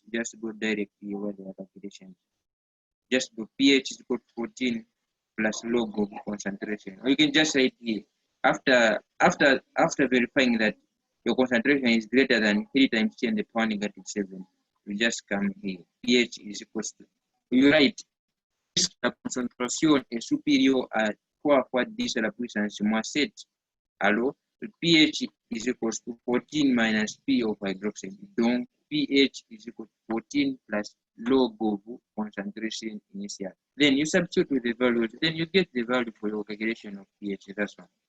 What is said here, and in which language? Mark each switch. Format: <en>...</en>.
<en>You just go direct here where the calculation. Just go pH is equal to 14 plus log of concentration. Or you can just write here. After verifying that your concentration is greater than 3 times 10 to the power negative 7, you just come here. pH is equal to, you write</en> <fr>la concentration est supérieure à 3 fois 10 à la puissance moins 7. Alors, le</fr> <en>pH is equal to 14 minus P of hydroxide.</en> <fr>Donc,</fr> <en>pH is equal to 14 plus log of concentration initial. Then you substitute with the values, then you get the value for your calculation of pH. That's one.</en>